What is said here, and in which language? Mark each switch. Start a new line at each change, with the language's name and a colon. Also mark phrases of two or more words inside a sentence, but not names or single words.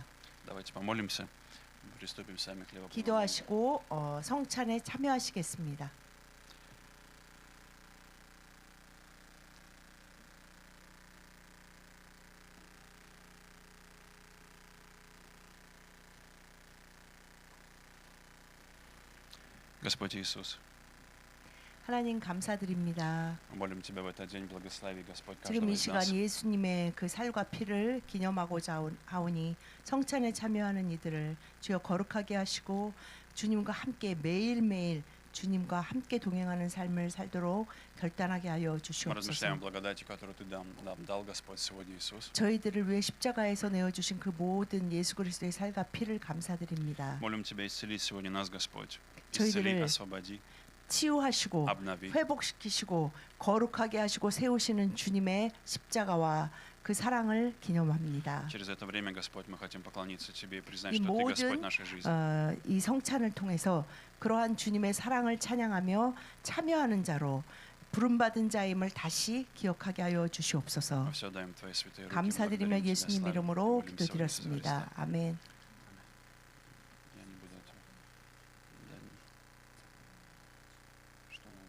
Russian: Давайте помолимся, приступим сами к хлебопреломлению.
Korean: 기도하시고 성찬에 참여하시겠습니다.
Russian: Господь Иисус,
Korean: 하나님 감사드립니다.
Russian: мы молим Тебя в этот день, благослови, Господь,
Korean: 지금
Russian: каждого
Korean: 이
Russian: из
Korean: 시간
Russian: нас.
Korean: 예수님의 그 살과 피를 기념하고자 하오니 성찬에 참여하는 이들을 주여 거룩하게 하시고 주님과 함께 매일매일 주님과 함께 동행하는 삶을 살도록 결단하게 하여
Russian: Мы размышляем о
Korean: 주시옵소서.
Russian: благодати, которую Ты нам дал, Господь, сегодня, Иисус.
Korean: 저희들을 위해 십자가에서 내어주신 그 모든 예수 그리스도의 살과 피를 감사드립니다.
Russian: Молим Тебя исцелить сегодня нас, Господь.
Korean: 저희들을
Russian: Исцели, освободи,
Korean: 치유하시고
Russian: обнови.
Korean: 회복시키시고 거룩하게 하시고 세우시는 주님의 십자가와 그 사랑을 기념합니다.
Russian: Через это время, Господь, мы хотим поклониться Тебе и признать,
Korean: 이
Russian: что Ты Господь
Korean: 모든
Russian: нашей жизни.
Korean: 이 성찬을 통해서 그러한 주님의 사랑을 찬양하며 참여하는 자로 부름받은 자임을 다시 기억하게 하여 주시옵소서.
Russian: Мы все даем Твои святые руки.
Korean: 감사드리며
Russian: благодарим Тебя,
Korean: 예수님
Russian: славим,
Korean: 이름으로
Russian: молимся во имя Иисуса
Korean: 기도드렸습니다.
Russian: Христа.
Korean: 아멘.
Russian: Я не буду этого. Что надо?